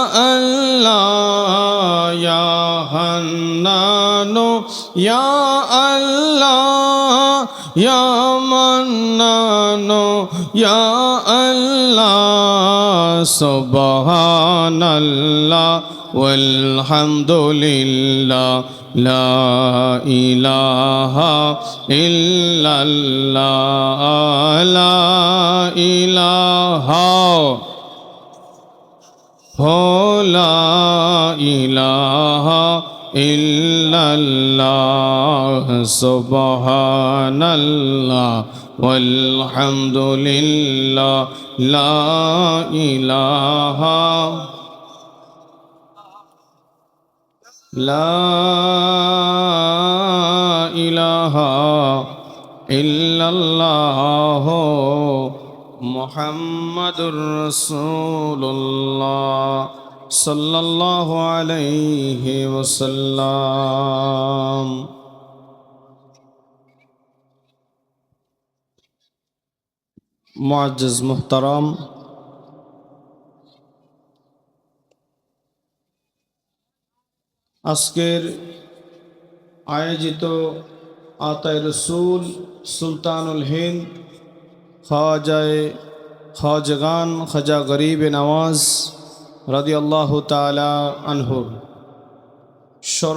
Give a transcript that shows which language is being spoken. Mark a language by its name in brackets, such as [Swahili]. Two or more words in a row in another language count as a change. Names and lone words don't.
[Arabic] الله يا حنان يا الله يا منان يا الله سبحان الله والحمد لله لا إله إلا الله لا إله لا إله إلا الله سبحان الله والحمد لله لا إله لا إله إلا الله محمد رسول الله صلى الله عليه وسلم. [Urdu] معزز محترم, [Bangla] আজকের আয়োজিত আতায়ে রসুল সুলতানুল হিন্দ খাজাগান খাজা গরিব নওয়াজ [Arabic] رضي الله تعالى عنه